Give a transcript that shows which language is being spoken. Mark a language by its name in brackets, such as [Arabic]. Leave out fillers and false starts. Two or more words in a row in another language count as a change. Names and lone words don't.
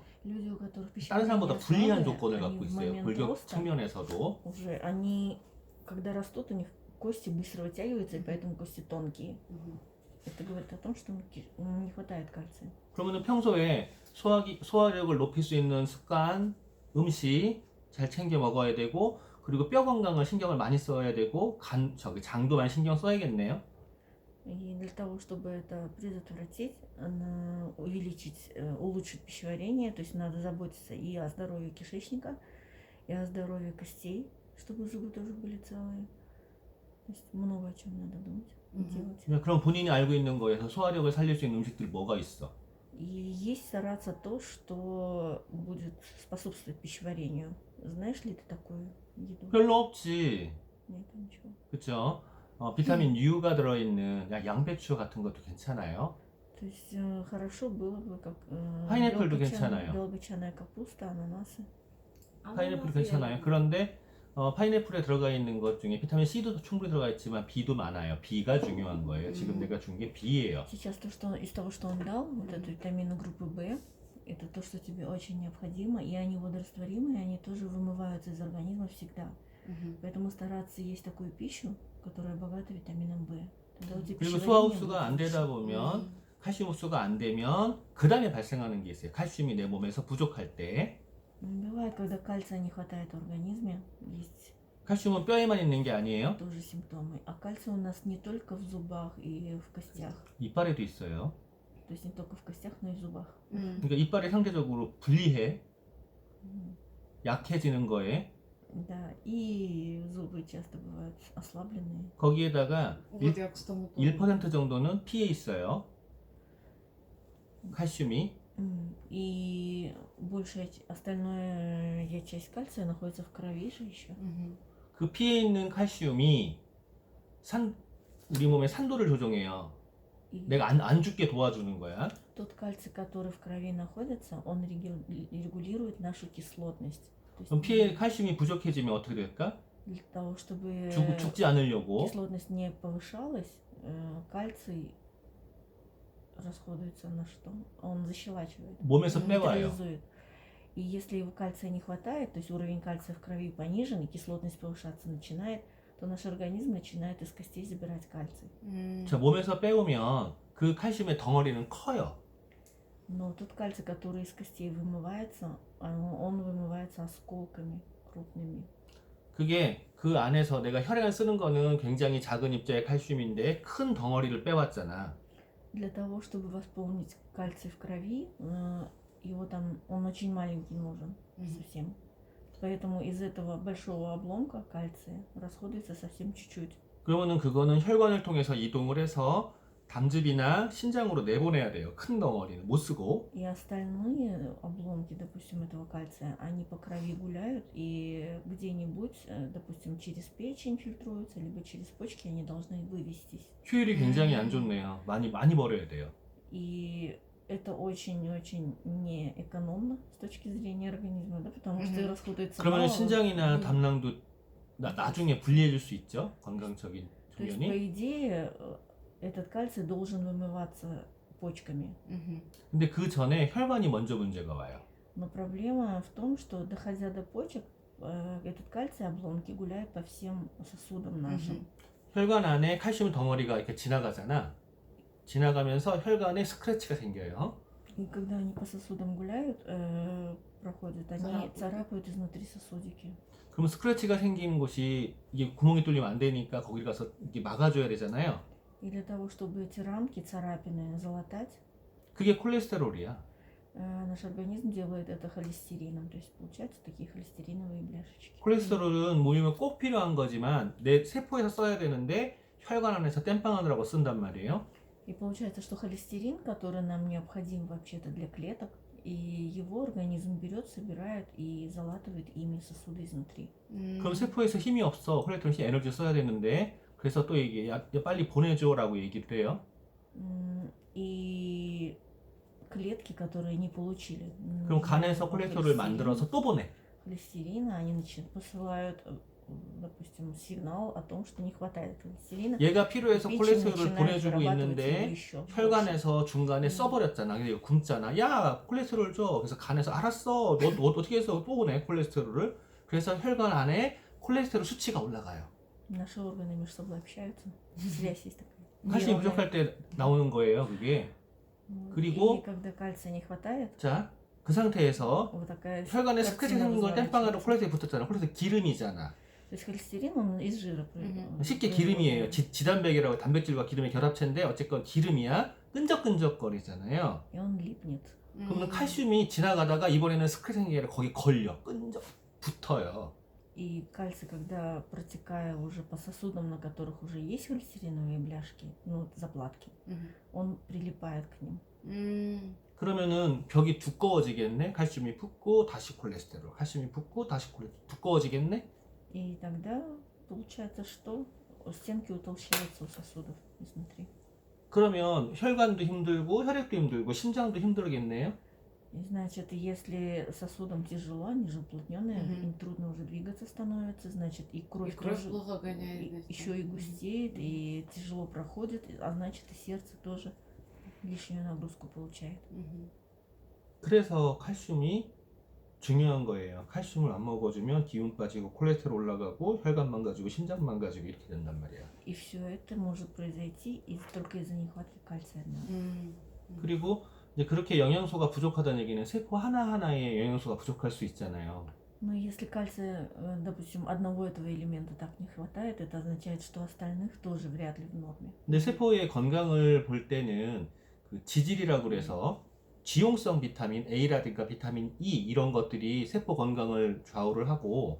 [Russian] Люди, у которых [Korean] 다른 사람보다 [Russian] пищеварение [Korean] 불리한 [Russian] слабое, [Korean] 조건을 [Russian] они [Korean] 갖고 [Russian] в [Korean] 있어요. [Russian] момент [Korean] 골격 [Russian] роста [Korean] 측면에서도. [Russian] уже, они, когда растут, у них кости быстро вытягиваются, и поэтому кости тонкие. Это говорит о том, что не хватает кальция. [Korean] 그러면은 평소에 소화력을 높일 수 있는 습관, 음식 잘 챙겨 먹어야 되고, 그리고 뼈 건강을 신경을 많이 써야 되고, 장도 많이 신경 써야겠네요. [Russian] И для того, чтобы это предотвратить, увеличить, улучшить пищеварение, то есть надо заботиться и о здоровье кишечника, и о здоровье костей, чтобы зубы тоже были целые. То есть много о чем надо думать и делать. [Korean] 그럼 본인이 알고 있는 거에서 소화력을 살릴 수 있는 음식들 뭐가 있어? [Russian] И есть стараться то, что будет способствовать пищеварению. Знаешь ли ты такую еду? [Korean] 별로 없지. [Russian] Нет, ничего. [Korean] 그쵸? 비타민 U가 들어있는 양배추 같은 것도 괜찮아요. [Russian] То есть хорошо было бы как [Korean] 파인애플도 괜찮아요. [Russian] белокочанная капуста, ананасы. [Korean] 파인애플도 괜찮아요. 그런데 파인애플에 들어가 있는 것 중에 비타민 C도 충분히 들어가 있지만 B도 많아요. B가 중요한 거예요. 지금 내가 준 게 B예요. [Russian] Сейчас то, что из того, что он дал, вот эту витамины группы В, это то, что тебе очень необходимо, и они водорастворимые, и они тоже вымываются из организма всегда. Поэтому стараться есть такую пищу, которая богата витамином В. Тогда у тебя [Korean] 그리고 [Russian] пищеварение [Korean] 소화 [Russian] будет [Korean] 흡수가 안 [Russian] лучше. [Korean] 되다 보면 칼슘 흡수가 안 되면 그 다음에 발생하는 게 있어요. 칼슘이 내 몸에서 부족할 때. [Russian] Бывает, когда кальция не хватает в организме, есть [Korean] 칼슘은 뼈에만 있는 게 아니에요. [Russian] тоже симптомы. А кальций у нас не только в зубах и в костях. [Korean] 이빨에도 있어요. [Russian] То есть не только в костях, но и в зубах. [Korean] 그러니까 이빨이 상대적으로 불리해. 약해지는 거에. [Russian] Да, и зубы часто бывают ослабленные. [Korean] 거기에다가 [Russian] Вот я к тому [Korean] 1% 정도는 피에 있어요. 칼슘이. [Russian] И большая остальная часть кальция находится в крови же еще. [Korean] 그 피에 있는 칼슘이 우리 몸의 산도를 조정해요. [Russian] И [Korean] 내가 안 죽게 도와주는 거야. [Russian] тот кальций, который в крови находится, он регулирует нашу кислотность. То есть [Korean] 그럼 피에 칼슘이 부족해지면 어떻게 될까? [Russian] для того, чтобы [Korean] 죽지 않으려고 [Russian] кислотность не повышалась, кальций расходуется на что? Он защелачивает, [Korean] 몸에서 빼와요. [Russian] нейтрализует. И если его кальция не хватает, то есть уровень кальция в крови понижен, и кислотность повышаться начинает, то наш организм начинает из костей забирать кальций. [Korean] 자, 몸에서 빼오면 그 칼슘의 덩어리는 커요. [Russian] Но тот кальций, который из костей вымывается, он вымывается осколками крупными. [Korean] 그게 그 안에서 내가 혈액을 쓰는 거는 굉장히 작은 입자의 칼슘인데 큰 덩어리를 빼왔잖아. [Russian] Для того, чтобы восполнить кальций в крови, его там, он очень маленький нужен совсем. Поэтому из этого большого обломка кальция расходуется совсем чуть-чуть. [Korean] 그러면은 그거는 혈관을 통해서 이동을 해서 담즙이나 신장으로 내보내야 돼요. 큰 덩어리는 못 쓰고. [Russian] И остальные обломки, допустим, этого кальция, они по крови гуляют и где-нибудь, допустим, через печень фильтруются, либо через почки они должны вывестись. [Korean] 효율이 굉장히 안 좋네요. 많이 버려야 돼요. [Russian] И это очень-очень неэкономно с точки зрения организма, да, потому что расходуется [Korean] 그러면 [Russian] мало. [Korean] 신장이나 음. 담낭도 나중에 분리해 줄 수 있죠. 건강적인 [Russian] То есть, [Korean] 종연이. [Russian] по идее, этот кальций должен вымываться почками. [Korean] 근데 그 전에 혈관이 먼저 문제가 와요. [Russian] Но проблема в том, что доходя до почек, этот кальций обломки гуляют по всем сосудам нашим. [Korean] 혈관 안에 칼슘 덩어리가 이렇게 지나가잖아. 지나가면서 혈관에 스크래치가 생겨요. [Russian] И когда они по сосудам гуляют, проходят, они царапают изнутри сосудики. [Korean] 그럼 스크래치가 생기는 곳이 이게 구멍이 뚫리면 안 되니까 거기 가서 이게 막아줘야 되잖아요. [Russian] И для того, чтобы эти рамки, царапины залатать, [Korean] 그게 콜레스테롤이야. [Russian] наш организм делает это холестерином. То есть получаются такие холестериновые бляшечки. [Korean] 콜레스테롤은 모이면 꼭 필요한 거지만 내 세포에서 써야 되는데 혈관 안에서 땜빵하느라고 쓴단 말이에요. [Russian] И получается, что холестерин, который нам необходим вообще-то для клеток, и его организм берет, собирает и залатывает ими сосуды изнутри. [Korean] 그럼 세포에서 힘이 없어. 콜레스테롤 에너지 써야 되는데 그래서 또 이게 야, 빨리 보내줘라고 얘기를 해요. [Russian] И клетки, которые не получили [Korean] 그럼 간에서 콜레스테롤을 만들어서 또 보내. [Russian] холестерина, они посылают, допустим, сигнал о том, что не хватает холестерина. [Korean] 얘가 필요해서 [Russian] печень [Korean] 콜레스테롤을 [Russian] начинает [Korean] 보내주고 [Russian] вырабатывать [Korean] 있는데 [Russian] его еще больше. [Korean] 혈관에서 중간에 써버렸잖아. 근데 이거 굶잖아. 야 콜레스테롤 줘. 그래서 간에서 알았어. 너 어떻게 해서 또 보내 콜레스테롤을. 그래서 혈관 안에 콜레스테롤 수치가 올라가요. [Russian] Наши органы между собой общаются. Связь есть такая. [Korean] 칼슘이 [Russian] нейронная. [Korean] 부족할 때 나오는 거예요. 그게. 그리고- [Russian] И когда кальция не хватает, [Korean] 자, 그 상태에서 [Russian] вот такая [Korean] 혈관에 스크래치 [Russian] картина [Korean] 생긴 걸 땜빵하러 [Russian] разворачивается. [Korean] 콜레스테롤이 붙었잖아. 콜레스테롤 기름이잖아. [Russian] То есть холестерин, он из жира. [Korean] 쉽게 기름이에요. 지단백이라고 단백질과 기름의 결합체인데 어쨌건 기름이야. 끈적끈적거리잖아요. [Russian] И он липнет. [Korean] 그러면 칼슘이 지나가다가 이번에는 스크래치 생긴 게 아니라 거기 걸려. 붙어요. [Russian] И кальций, когда протекая уже по сосудам, на которых уже есть холестериновые бляшки, ну, вот заплатки, он прилипает к ним. [Korean] 그러면은 벽이 두꺼워지겠네. 칼슘이 붙고 다시 콜레스테롤. 칼슘이 붙고 다시 콜레스테롤. 두꺼워지겠네. [Russian] И тогда получается, что стенки утолщаются у сосудов изнутри. [Korean] 그러면 혈관도 힘들고 혈액도 힘들고 심장도 힘들겠네요. [Russian] И значит, если сосудам тяжело, они же уплотненные, им трудно уже двигаться становится, значит, и кровь, тоже плохо гоняет. еще и густеет, и тяжело проходит, а значит, и сердце тоже лишнюю нагрузку получает. [Korean] 그래서 칼슘이 중요한 거예요. 칼슘을 안 먹어주면 기운 빠지고 콜레스테롤 올라가고 혈관 망가지고 심장 망가지고 이렇게 된단 말이야. [Russian] И все это может произойти только из-за нехватки кальция. [Korean] 그리고 이제 그렇게 영양소가 부족하다는 얘기는 세포 하나하나에 영양소가 부족할 수 있잖아요. [Russian] Но если кальция, допустим, одного этого элемента так не хватает, это означает, что остальных тоже вряд ли в норме. [Korean] 근데 세포의 건강을 볼 때는 그 지질이라고 그래서 지용성 비타민 A라든가 비타민 E 이런 것들이 세포 건강을 좌우를 하고